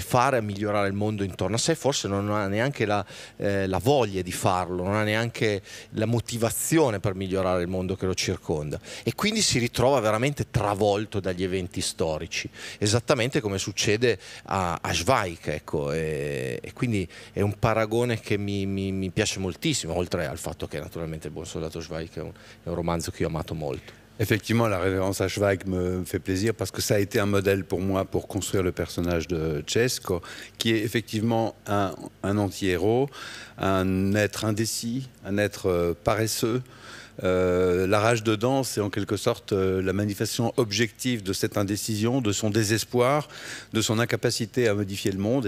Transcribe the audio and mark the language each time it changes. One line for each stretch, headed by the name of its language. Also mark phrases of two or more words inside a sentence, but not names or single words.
Italian: fare a migliorare il mondo intorno a sé, forse non ha neanche la voglia di farlo, non ha neanche la motivazione per migliorare il mondo che lo circonda, e quindi si ritrova veramente travolto dagli eventi storici, esattamente come succede a Zweig, ecco, e quindi è un paragone che mi piace moltissimo, oltre al fatto che naturalmente Il buon soldato Zweig è un romanzo che io ho amato molto.
French: Effectivement, la référence à Zweig me fait plaisir parce que ça a été un modèle pour moi pour construire le personnage de Cesco, qui est effectivement un anti-héros, un être indécis, un être paresseux. La rage dedans, c'est en quelque sorte la manifestation objective de cette indécision, de son désespoir, de son incapacité à modifier le monde.